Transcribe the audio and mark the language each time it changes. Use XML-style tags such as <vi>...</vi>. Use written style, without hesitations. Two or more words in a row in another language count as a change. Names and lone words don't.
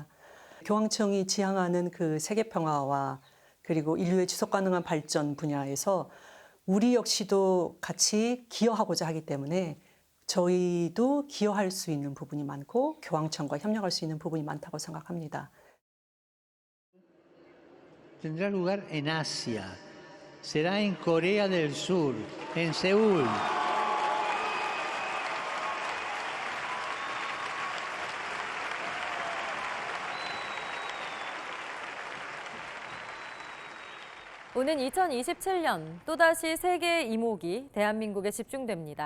<ko>교황청이 지향하는 그 세계 평화와 그리고 인류의 지속 가능한 발전 분야에서 우리 역시도 같이 기여하고자 하기 때문에 저희도 기여할 수 있는 부분이 많고 교황청과 협력할 수 있는 부분이 많다고 생각합니다.</ko> <es>tendrá lugar en Asia. Será en Corea del Sur, en Seúl.</es> <ko>오는 2027년 또다시 세계의 이목이 대한민국에 집중됩니다.</ko>